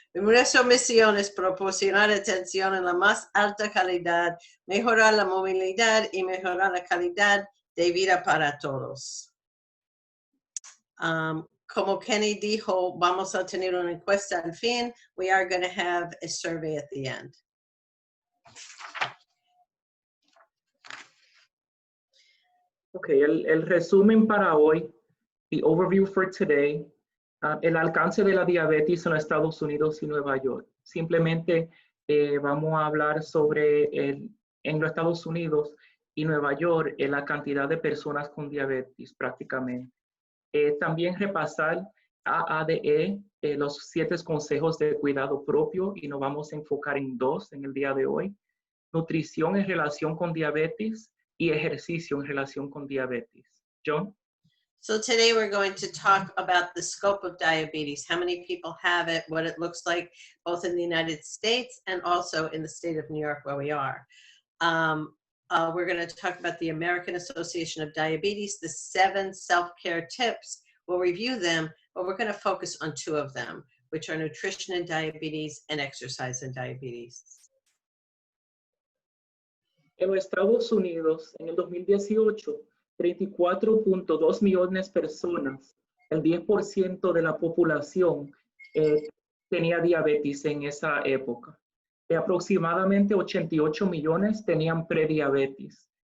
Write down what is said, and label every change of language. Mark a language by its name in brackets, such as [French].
[Spanish] Nuestra misión es proporcionar atención en la más alta calidad, mejorar la movilidad y mejorar la calidad de vida para todos. Como Kenny dijo, vamos a tener una encuesta al fin. [English] We are going to have a survey at the end. [Spanish] Okay, el resumen para hoy, [English] the overview for today, [Spanish] el alcance de la diabetes en los Estados Unidos y Nueva York. Simplemente vamos a hablar sobre en los Estados Unidos y Nueva York la cantidad de personas con diabetes prácticamente. También repasar AADE, los 7 consejos de cuidado propio, y nos vamos a enfocar en 2 en el día de hoy. Nutrición en relación con diabetes y ejercicio en relación con diabetes. Joan? [English] So today we're going to talk about the scope of diabetes, how many people have it, what it looks like, both in the United States and also in the state of New York where we are. we're going to talk about the American Association of Diabetes, the 7 self-care tips. We'll review them, but we're going to focus on 2 of them, which are nutrition and diabetes and exercise and diabetes. [Spanish] En los Estados Unidos, en el 2018, 34.2 millones de personas, el 10% de la población, tenía diabetes en esa época. Aproximadamente 88 millones tenían prediabetes.